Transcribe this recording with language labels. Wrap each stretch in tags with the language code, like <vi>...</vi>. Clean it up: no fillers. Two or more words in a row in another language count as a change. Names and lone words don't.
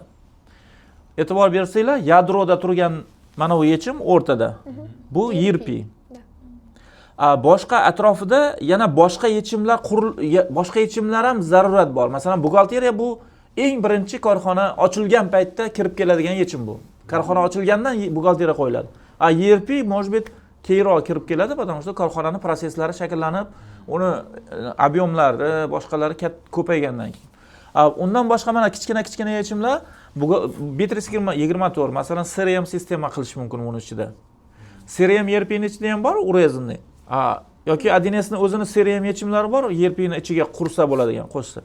<uz>E'tibor bersanglar, yadroda turgan mana bu yechim o'rtada. Bu ERP. Boshqa atrofida yana boshqa yechimlar ham zarurat bor. Masalan, buxgalteriya bu eng birinchi korxona ochilgan paytda kirib keladigan yechim bu. Korxona ochilgandan buxgalteriya qo'yiladi. ERP</uz> <ru>может быть</ru> <uz>keyinroq kirib keladi,</uz> <ru>потому что</ru> <uz>korxonaning prosesslari shakllanib, uni объемlari, boshqalari ko'paygandan keyin. Undan boshqa mana kichkina yechimlar Bittrex 24 masalan CRM sistema qilish mumkin uning ichida. CRM ERPning ichida ham bor, urezini. Yoki 1Sni o'zini CRM yechimlari bor, ERPning ichiga qursa bo'ladigan, qo'shsa.</uz>